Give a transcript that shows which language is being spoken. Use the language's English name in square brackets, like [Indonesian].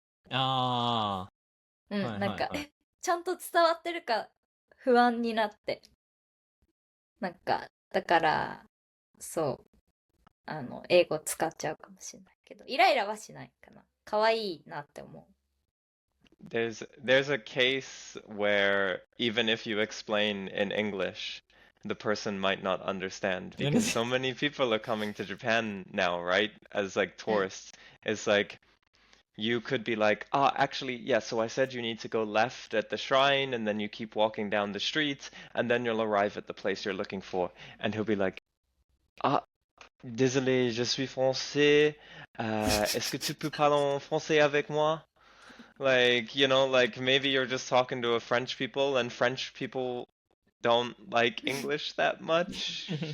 [Japanese] ああ、なんかちゃんと伝わってるか不安になって、なんかだからそう英語使っちゃうかもしれないけど、イライラはしないかな。可愛いなって思う。 [English] There's a case where even if you explain in English, the person might not understand because so many people are coming to Japan now, right? As like tourists. It's like you could be like, actually, yeah, so I said you need to go left at the shrine and then you keep walking down the street and then you'll arrive at the place you're looking for. And he'll be like, [French] désolé, je suis français. Est-ce que tu peux parler en français avec moi? [English] Like, like maybe you're just talking to a French people and French people don't like English that much.